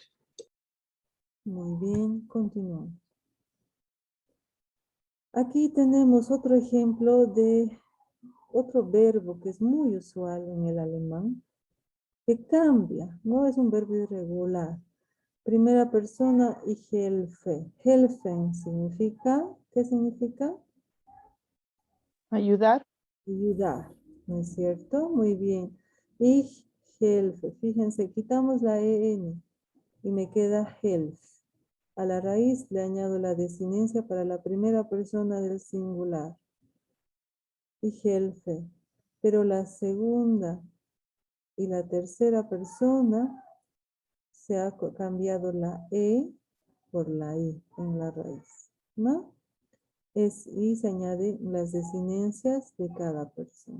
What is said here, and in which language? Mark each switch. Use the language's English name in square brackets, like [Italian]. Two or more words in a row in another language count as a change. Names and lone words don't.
[Spanish] Muy bien, continuamos. Aquí tenemos otro ejemplo de otro verbo que es muy usual en el alemán, que cambia, no es un verbo irregular. Primera persona, [German] ich helfe. Helfen [Spanish] significa, ¿qué significa? Ayudar. Ayudar, ¿no es cierto? Muy bien. [German] Ich helfe. [Spanish] Fíjense, quitamos la en y me queda helf. A la raíz le añado la desinencia para la primera persona del singular. [German] Ich helfe. [Spanish] Pero la segunda y la tercera persona se ha cambiado la e por la i en la raíz, ¿no? Y se añaden las desinencias de cada persona.